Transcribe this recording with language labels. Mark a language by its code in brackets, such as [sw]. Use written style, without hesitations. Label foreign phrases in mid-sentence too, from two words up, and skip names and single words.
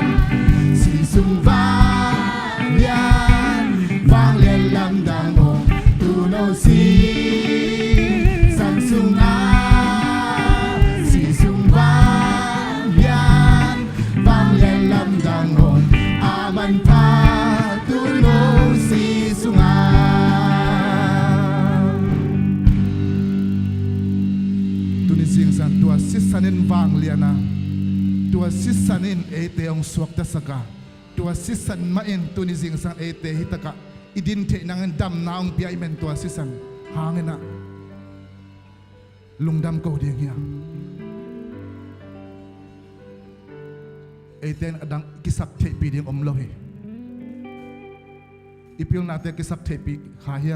[ctd] si sung vang lian lam dang om tu no si san sung a si sung vang lian lam dang om aman pa tu no si sung a Tu ni sing san tua sisanin vang liana. Tua sisanin ete ang suak ta saka. Tua sisan main tu ni sing san ete hitaka. Idin te nang dam na ang biya imen tua sisan. Hangin na. Lungdam ko ding ya. Eten adang kisap te pi ding omlohi. Ipil nate kisap te pi khayam.